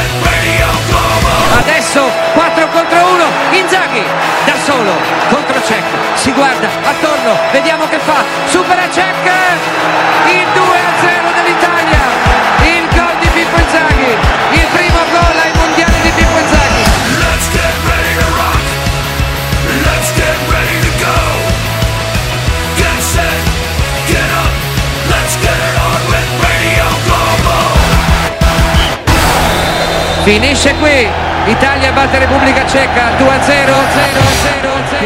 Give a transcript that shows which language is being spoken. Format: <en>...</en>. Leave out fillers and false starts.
<it>Adesso 4 contro 1, Inzaghi da solo contro Cech, si guarda attorno, vediamo che fa, supera Cech, il 2-0 dell'Italia, il gol di Pippo Inzaghi, il primo gol ai mondiali di Pippo Inzaghi.</it> <en>Let's get ready to rock, let's get ready to go, get set, get up, let's get it on with Radio Global.</en> <it>Finisce qui. Italia batte Repubblica Ceca 2-0.</it>